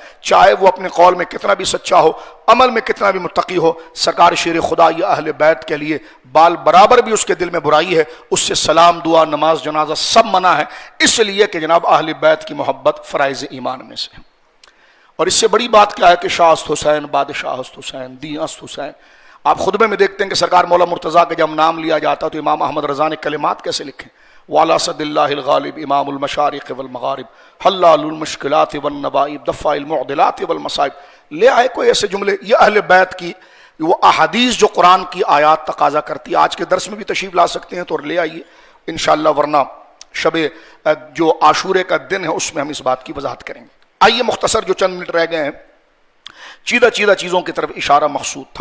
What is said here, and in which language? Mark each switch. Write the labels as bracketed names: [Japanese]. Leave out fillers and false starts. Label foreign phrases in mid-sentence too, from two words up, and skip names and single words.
[Urdu] چاہے وہ اپنے قول میں کتنا بھی سچا ہو، عمل میں کتنا بھی متقی ہو، سرکار شیر خدا یہ اہل بیت کے لیے بال برابر بھی اس کے دل میں برائی ہے، اس سے سلام دعا نماز جنازہ سب منع ہے، اس لیے کہ جناب اہل بیت کی محبت فرائض ایمان میں سے ہے. اور اس سے بڑی بات کیا ہے کہ [Persian] شاہ است حسین، بادشاہ است حسین، دی است حسین. [Urdu] آپ خطبے میں دیکھتے ہیں کہ سرکار مولا مرتضیٰ کا جب نام لیا جاتا تو امام احمد رضا نے کلمات کیسے لکھے. [Arabic] وعلی صد اللہ الغالب امام المشارق والمغارب حلال المشکلات والنوائب دفع المعضلات والمصائب. [Urdu] لے آئے کوئی ایسے جملے. یہ اہل بیت کی وہ احادیث جو قرآن کی آیات تقاضا کرتی ہے. آج کے درس میں بھی تشریف لا سکتے ہیں تو لے آئیے انشاءاللہ، ورنہ شب جو عاشورے کا دن ہے اس میں ہم اس بات کی وضاحت کریں گے. آئیے مختصر جو چند منٹ رہ گئے ہیں، چیدہ چیزوں کی طرف اشارہ مقصود تھا.